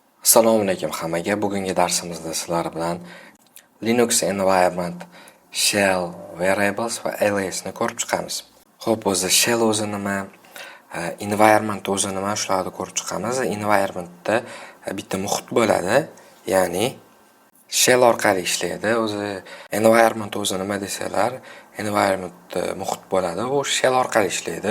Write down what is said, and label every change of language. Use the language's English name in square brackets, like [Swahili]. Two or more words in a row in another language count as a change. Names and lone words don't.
[Uzbek] Assalomu alaykum hammaga. Bugungi darsimizda sizlar bilan Linux [English] environment, shell, variables [Uzbek] va alias ni ko'rib chiqamiz. Xo'p, o'zi shell o'zi nima, environment o'zi nima, shularni ko'rib chiqamiz. Environmentda bitta muhit bo'ladi, ya'ni shell orqali ishlaydi. O'zi environment o'zi nima desalar, environment muhit bo'ladi, u shell orqali ishlaydi.